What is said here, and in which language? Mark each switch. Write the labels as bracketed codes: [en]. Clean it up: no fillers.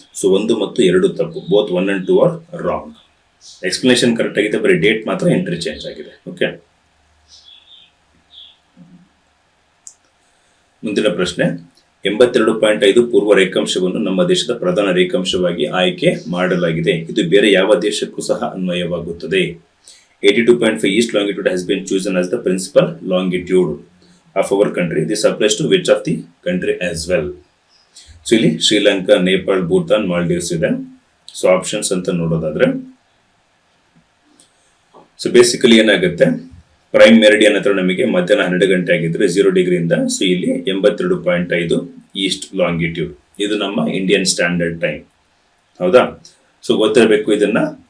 [kn] So 1 ಮತ್ತು 2 ತಪ್ಪು, [en] Both 1 and 2 are wrong. [kn] Explanation correct ಆಗಿದೆ, ಬರೀ ಡೇಟ್ ಮಾತ್ರ ಇಂಟರ್ಚೇಂಜ್ ಆಗಿದೆ. ಓಕೆ, ಮುಂದಿನ ಪ್ರಶ್ನೆ, 82.5 ಪೂರ್ವ ರೇಖಾಂಶವನ್ನು ನಮ್ಮ ದೇಶದ ಪ್ರಧಾನ ರೇಖಾಂಶವಾಗಿ ಆಯ್ಕೆ ಮಾಡಲಾಗಿದೆ. ಇದು ಬೇರೆ ಯಾವ ದೇಶಕ್ಕೂ ಸಹ ಅನ್ವಯವಾಗುತ್ತದೆ. [en] 82.5 east longitude has been chosen as the principal longitude of our country. This applies to which of the country as well? [kn] So ಇಲ್ಲಿ ಶ್ರೀಲಂಕಾ, ನೇಪಾಳ್, ಭೂತಾನ್, ಮಾಲ್ಡೀವ್ಸ್ ಇದೆ. ಸೊ ಆಪ್ಷನ್ಸ್ ಅಂತ ನೋಡೋದಾದ್ರೆ, ಸೊ ಬೇಸಿಕಲಿ ಏನಾಗುತ್ತೆ, ಪ್ರೈಮ್ ಮೆರಿಡಿಯನ್ ಹತ್ರ ನಮಗೆ ಮಧ್ಯಾಹ್ನ 12 ಗಂಟೆ ಆಗಿದ್ರೆ 0 ಡಿಗ್ರಿಯಿಂದ, ಸೊ ಇಲ್ಲಿ 82.5 ಈಸ್ಟ್ ಲಾಂಗಿಟ್ಯೂಡ್, ಇದು ನಮ್ಮ ಇಂಡಿಯನ್ ಸ್ಟ್ಯಾಂಡರ್ಡ್ ಟೈಮ್, ಹೌದಾ? ಸೊ ಗೊತ್ತಿರಬೇಕು ಇದನ್ನ